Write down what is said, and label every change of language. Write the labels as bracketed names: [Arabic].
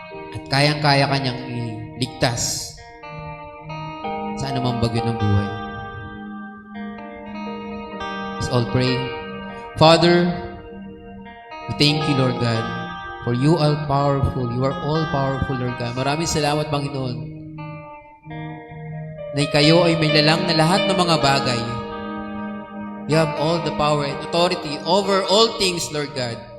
[Filipino] At kayang-kaya ka niyang iligtas sa anumang bagyo ng buhay. [English] Let's all pray. Father, we thank you, Lord God, for you are powerful. You are all powerful, Lord God. [Filipino] Maraming salamat, Panginoon, na kayo ay may lalang na lahat ng mga bagay. [English] You have all the power and authority over all things, Lord God.